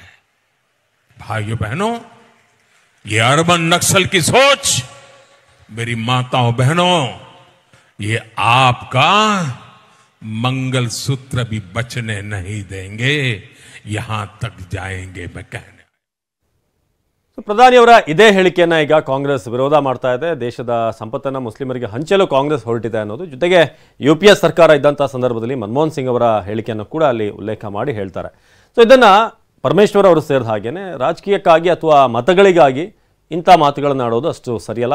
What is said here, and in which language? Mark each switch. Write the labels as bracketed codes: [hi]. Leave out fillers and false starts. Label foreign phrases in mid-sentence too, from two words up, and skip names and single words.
[hi] भाइयों बहनों, ये [en] urban Naxal [hi] की सोच, मेरी माताओं बहनों, ये आपका मंगलसूत्र भी बचने नहीं देंगे, यहां तक जाएंगे मैं कहने. [kn] ಪ್ರಧಾನಿಯವರ ಇದೇ ಹೇಳಿಕೆಯನ್ನ ಈಗ ಕಾಂಗ್ರೆಸ್ ವಿರೋಧ ಮಾಡ್ತಾ ಇದೆ. ದೇಶದ ಸಂಪತ್ತನ್ನು ಮುಸ್ಲಿಮರಿಗೆ ಹಂಚಲು ಕಾಂಗ್ರೆಸ್ ಹೊರಟಿದೆ ಅನ್ನೋದು. ಜೊತೆಗೆ UPS ಸರ್ಕಾರ ಇದ್ದಂಥ ಸಂದರ್ಭದಲ್ಲಿ ಮನಮೋಹನ್ ಸಿಂಗ್ ಅವರ ಹೇಳಿಕೆಯನ್ನು ಕೂಡ ಅಲ್ಲಿ ಉಲ್ಲೇಖ ಮಾಡಿ ಹೇಳ್ತಾರೆ. ಸೊ ಇದನ್ನು ಪರಮೇಶ್ವರ್ ಅವರು ಸೇರಿದ ಹಾಗೇನೆ ರಾಜಕೀಯಕ್ಕಾಗಿ ಅಥವಾ ಮತಗಳಿಗಾಗಿ ಇಂಥ ಮಾತುಗಳನ್ನು ಆಡೋದು ಅಷ್ಟು ಸರಿಯಲ್ಲ.